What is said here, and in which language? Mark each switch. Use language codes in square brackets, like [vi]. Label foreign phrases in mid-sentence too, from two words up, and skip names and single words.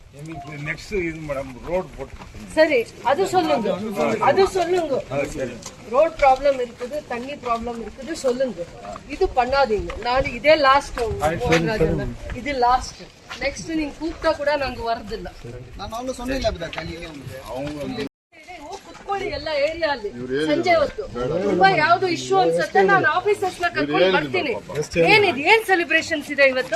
[ta] நெக்ஸ்ட் இது மேடம் ரோட் போட்டு சரி அது சொல்லுங்க ரோட் ப்ராப்ளம் இருக்குது, தண்ணி ப்ராப்ளம் இருக்குது சொல்லுங்க. இது பண்ணாதீங்க. நான் இதே லாஸ்ட், இது லாஸ்ட். நெக்ஸ்ட் நீங்க கூப்பிட்டா கூட நாங்க வரது இல்ல. நான் சொன்னில்ல அவங்க [kn] ಕುತ್ಕೊಳ್ಳಿ ಎಲ್ಲ ಏರಿಯಾಲ್ಲಿ ಸಂಜೆ ಹೊತ್ತು ತುಂಬಾ ಯಾವ್ದು ಇಶ್ಯೂ ಅನ್ಸುತ್ತೆ ನಾನು ಆಫೀಸರ್ಸ್ ನ ಕರ್ಕೊಂಡು ಬರ್ತೀನಿ. ಏನಿದೆ, ಏನ್ ಸೆಲೆಬ್ರೇಷನ್ಸ್ ಇದೆ ಇವತ್ತು?